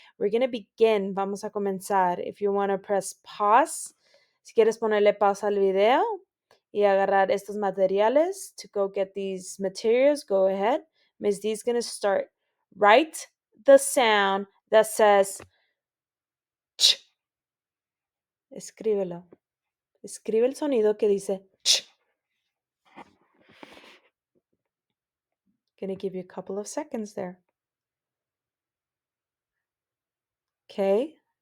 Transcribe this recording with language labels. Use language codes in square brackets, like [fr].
[en] We're going to begin. [es] Vamos a comenzar. [en] If you want to press pause, [es] si quieres ponerle pausa al video y agarrar estos materiales [en] to go get these materials, go ahead. Miss D is going to start. Write the sound that says ch. [es] Escríbelo. Escribe el sonido que dice ch. [en] Gonna give you a couple of seconds there. Okay.